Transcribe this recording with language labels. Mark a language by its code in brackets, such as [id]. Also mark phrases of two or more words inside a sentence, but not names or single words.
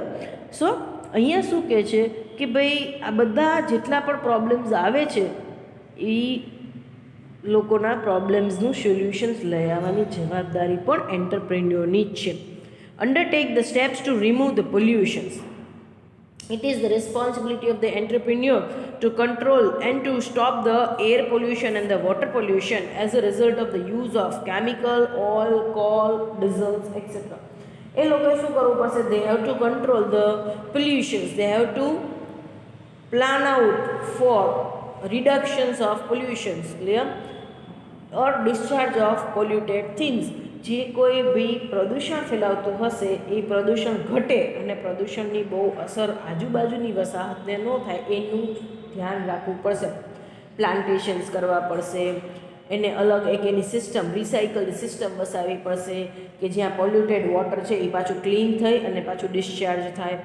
[gu] સો અહીંયા શું કહે છે કે ભાઈ આ બધા જેટલા પણ પ્રોબ્લેમ્સ આવે છે એ લોકોના પ્રોબ્લેમ્સનું સોલ્યુશન્સ લઈ આવવાની જવાબદારી પણ એન્ટરપ્રેન્યોરની જ છે. [en] undertake the steps to remove the pollutions. It is the responsibility of the entrepreneur to control and to stop the air pollution and the water pollution as a result of the use of chemical, oil, coal, diesels, etc. [gu] એ લોકોએ શું કરવું પડશે? [en] They have to control the pollutions. They have to plan out for reductions of pollutions, clear? Or discharge of polluted things. [gu] જે કોઈ બી પ્રદૂષણ ફેલાવતું હશે એ પ્રદૂષણ ઘટે અને પ્રદૂષણની બહુ અસર આજુબાજુની વસાહતને ન થાય એનું ધ્યાન રાખવું પડશે. પ્લાન્ટેશન્સ કરવા પડશે, એને અલગ એક એની સિસ્ટમ [en] recycle system [gu] વસાવવી પડશે કે જ્યાં [en] polluted water [gu] છે એ પાછું ક્લીન થઈ અને પાછું ડિસ્ચાર્જ થાય.